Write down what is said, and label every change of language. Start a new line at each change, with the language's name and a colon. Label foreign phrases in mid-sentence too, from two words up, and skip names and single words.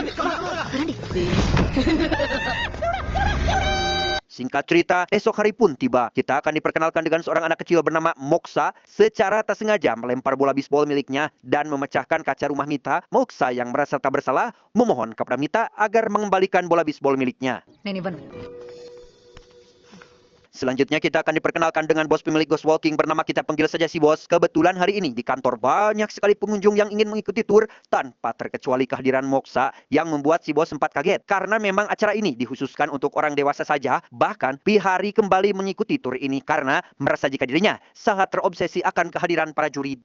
Indonesian: Singkat cerita, esok hari pun tiba. Kita akan diperkenalkan dengan seorang anak kecil bernama Moksa. Secara tak sengaja melempar bola bisbol miliknya dan memecahkan kaca rumah Mita. Moksa yang merasa tak bersalah memohon kepada Mita agar mengembalikan bola bisbol miliknya.
Telugu: నేను ఇవ్వను.
Indonesian: Selanjutnya kita akan diperkenalkan dengan bos pemilik Ghost Walking bernama, kita panggil saja si bos. Kebetulan hari ini di kantor banyak sekali pengunjung yang ingin mengikuti tur tanpa terkecuali kehadiran Moksa yang membuat si bos sempat kaget. Karena memang acara ini dikhususkan untuk orang dewasa saja. Bahkan Vihari kembali mengikuti tur ini karena merasa jika dirinya sangat terobsesi akan kehadiran para juri.